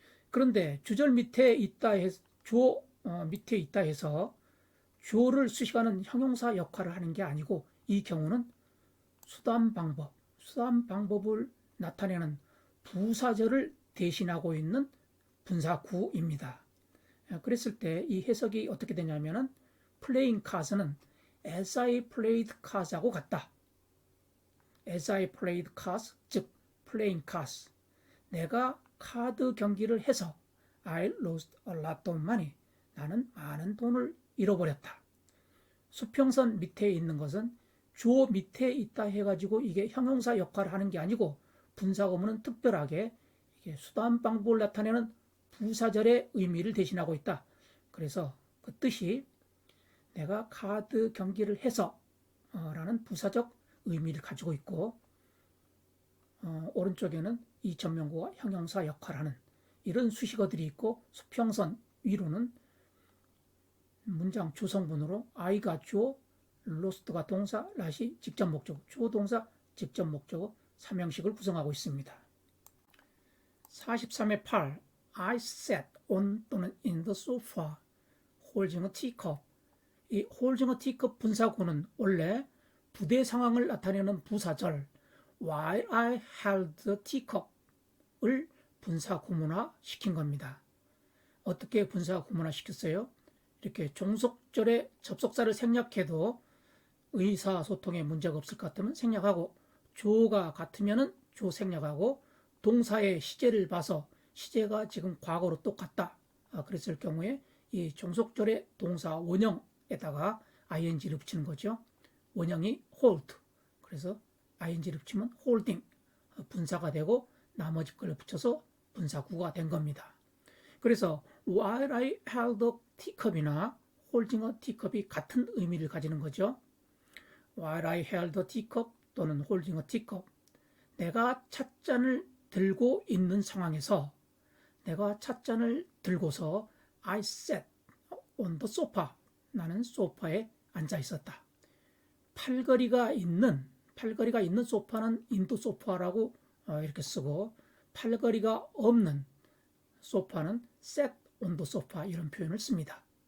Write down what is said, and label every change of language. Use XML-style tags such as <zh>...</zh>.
<ko>그런데 주절 밑에 있다 해서 주어 밑에 있다 해서 주어를 수식하는 형용사 역할을 하는 게 아니고 이 경우는 수단 방법을 나타내는 부사절을 대신하고 있는 분사구입니다. 그랬을 때 이 해석이 어떻게 되냐면은 playing cards는</ko> <en>as I played cards</en> <ko>하고 같다.</ko> <en>as I played cards,</en> <ko>즉 playing cards. 내가 카드 경기를 해서</ko> <en>I lost a lot of money.</en> <ko>나는 많은 돈을 잃어버렸다. 수평선 밑에 있는 것은 주어 밑에 있다 해가지고 이게 형용사 역할을 하는 게 아니고 분사구문은 특별하게 이게 수단 방법을 나타내는 부사절의 의미를 대신하고 있다. 그래서 그 뜻이 내가 카드 경기를 해서 라는 부사적 의미를 가지고 있고 오른쪽에는 이 전명구가 형용사 역할을 하는 이런 수식어들이 있고 수평선 위로는 문장 주성분으로 I가 주어, lost가 동사, rat이 직접 목적어, 주어 동사, 직접 목적어, 삼형식을 구성하고 있습니다. 43의 8.</ko> <en>I sat on 또는 in the sofa holding a teacup.</en> <ko>이 holding a teacup 분사구는 원래 부대 상황을 나타내는 부사절</ko> <en>while I held the teacup</en> <ko>을 분사구문화 시킨 겁니다. 어떻게 분사구문화 시켰어요? 이렇게 종속절에 접속사를 생략해도 의사소통에 문제가 없을 것 같으면 생략하고 주어가 같으면 주어 생략하고 동사의 시제를 봐서 시제가 지금 과거로 똑같다. 그랬을 경우에 이 종속절의 동사 원형에다가 ing를 붙이는 거죠. 원형이 hold. 그래서 ing를 붙이면 holding. 분사가 되고 나머지 걸 붙여서 분사구가 된 겁니다. 그래서</ko> <en>while I held a teacup</en> <ko>이나 holding a teacup이 같은 의미를 가지는 거죠.</ko> <en>while I held a teacup</en> <ko>또는 holding a teacup. 내가 찻잔을 들고 있는 상황에서 내가 찻잔을 들고서</ko> <en>I sat on the sofa.</en> <ko>나는 소파에 앉아 있었다. 팔걸이가 있는 소파는 인도 소파라고 이렇게 쓰고 팔걸이가 없는 소파는</ko> <en>sat on the sofa</en> <ko>이런 표현을 씁니다.</ko>